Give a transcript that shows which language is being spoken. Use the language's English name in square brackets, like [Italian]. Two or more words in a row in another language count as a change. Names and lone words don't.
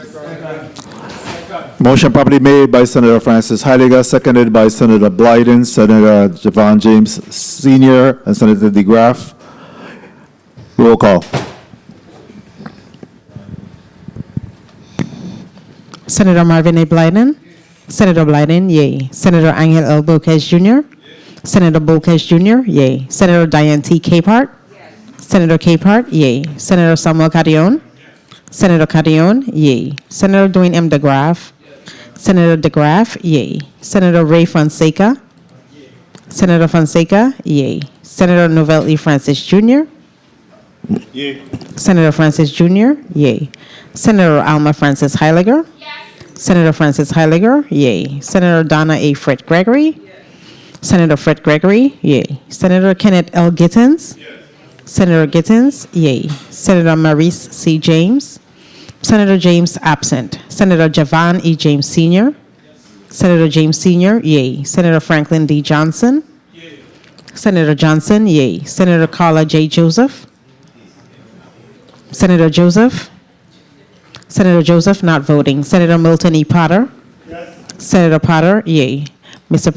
[English] Motion properly made by Senator Francis Heiliger, seconded by Senator Blyden, Senator Javon James Sr., and Senator DeGraff. Roll call. Senator Marvin A. Blyden. Senator Blyden, yay. Senator Angel L. Boquez Jr. Senator Boquez Jr., yay. Senator Diane T. Capehart. Senator Capehart, yay. Senator Samuel Carrion. Senator Carrion, yay. Senator Dwayne M. DeGraff. Senator DeGraff, yay. Senator Ray Fonseca. Senator Fonseca, yay. Senator Novell E. Francis Jr. Yay. Senator Francis Jr., yay. Senator Alma Francis Heiliger. Senator Francis Heiliger, yay. Senator Donna A. Fred Gregory. Senator Fred Gregory, yay. Senator Kenneth L. Gittens. Senator Gittens, yay. Senator Maurice C. James. Senator James absent. Senator Javon E. James Sr. Senator James Sr., yay. Senator Franklin D. Johnson. Senator Johnson, yay. Senator Carla J. Joseph. Senator Joseph. Senator Joseph not voting. Senator Milton E. Potter. Senator Potter, yay. Mr.